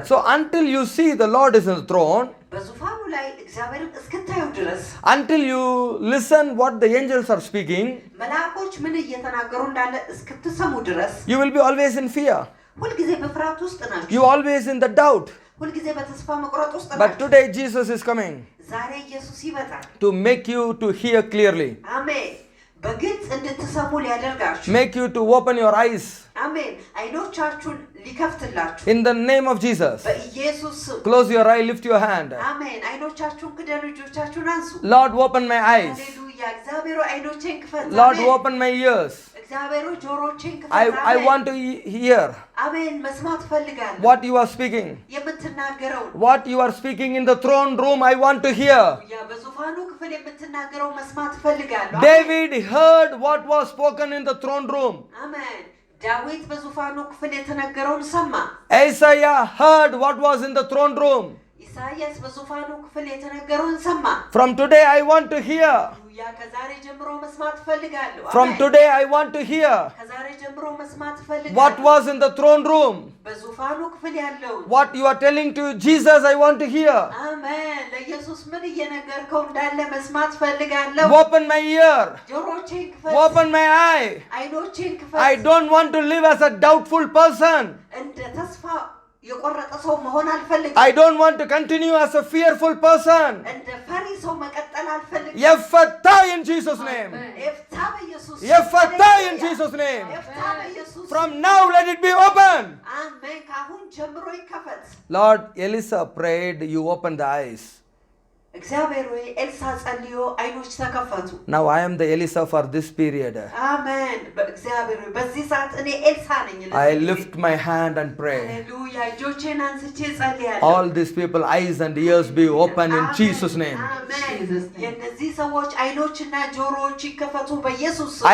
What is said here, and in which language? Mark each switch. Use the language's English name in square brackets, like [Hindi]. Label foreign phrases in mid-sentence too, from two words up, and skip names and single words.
[English] So until you see the Lord is on the throne, [Amharic] በዙፋኑ ላይ እግዚአብሔርን እስክታዩ ድረስ፣ [English] until you listen what the angels are speaking, [Amharic] መልአኮች ምን እየተናገሩ እንዳለ እስክትሰሙ ድረስ [English] you will be always in fear. [Amharic] ሁልጊዜ በፍርሃት ውስጥ ናችሁ። [English] You always in the doubt. [Amharic] ሁልጊዜ በተስፋ መቁረጥ ውስጥ [English] But [Amharic] ናችሁ። [English] today Jesus is coming [Amharic] ዛሬ ኢየሱስ ይመጣል። [English] to make you to hear clearly. [Amharic] አሜን። በግልጽ እንድትሰሙ ሊያደርጋችሁ፣ [English] Make you to open your eyes. [Amharic] አሜን አይኖቻችሁን ሊከፍትላችሁ [English] In the name of Jesus. [Amharic] በኢየሱስ ስም [English] Close your eye, lift your hand. [Amharic] አሜን አይኖቻችሁን ክደኑ እጆቻችሁን አንሱ [English] Lord, open my eyes. [Amharic] ሃሌሉያ እግዚአብሔር አይኖቼን ክፈት [English] Lord, open my ears. [Amharic] እግዚአብሔር ጆሮቼን ክፈት [English] I want to hear [Amharic] አሜን መስማት ፈልጋለሁ [English] what you are speaking. [Amharic] የምትናገረው [English] What you are speaking in the throne room, I want to hear. [Amharic] ያ በዙፋኑ ክፍል የምትናገረው መስማት ፈልጋለሁ [English] David heard what was spoken in the throne room. [Amharic] አሜን ዳዊት በዙፋኑ ክፍል የተነገረውን ሰማ [English] Isaiah heard what was in the throne room. [Amharic] ኢሳይያስ በዙፋኑ ክፍል የተነገረውን ሰማ [English] From today, I want to hear. [Amharic] ያ ከዛሬ ጀምሮ መስማት ፈልጋለሁ [English] From today, I want to hear [Amharic] ከዛሬ ጀምሮ መስማት ፈልጋለሁ [English] what was in the throne room. [Amharic] በዙፋኑ ክፍል ያለው [English] What you are telling to Jesus, I want to hear. [Amharic] አሜን ለኢየሱስ ምን እየነገርከው እንዳለ መስማት ፈልጋለሁ [English] Open my ear. [Amharic] ጆሮቼን ክፈት [English] Open my eye. [Amharic] አይኖቼን ክፈት [English] I don't want to live as a doubtful person. [Amharic] እንደ ተስፋ የቆረጠ ሰው መሆን አልፈልግም [English] I don't want to continue as a fearful person. [Amharic] እንደ ፈሪ ሰው መቀጠል አልፈልግም [English] Yephthah in Jesus' name. [Amharic] ኤፍታ በኢየሱስ [English] Yephthah in Jesus' name. [Amharic] ኤፍታ በኢየሱስ [English] From now, let it be open. [Amharic] አሜን ካሁን ጀምሮ ይከፈት [English] Lord, Elisha prayed, you open the eyes. [Amharic] እግዚአብሔር ወይ ኤልሳ ጸልዮ አይኖች ተከፈቱ [English] Now I am the Elisha for this period. [Amharic] አሜን በእግዚአብሔር ወይ በዚህ ሰዓት እኔ ኤልሳ ነኝ [English] I lift my hand and pray. [Amharic] ሃሌሉያ እጆቼን አንስቼ ጸልያለሁ [English] All these people, eyes and ears be open in Jesus' name. [Amharic] አሜን የእነዚህ ሰዎች አይኖችና ጆሮዎች ይከፈቱ በኢየሱስ ስም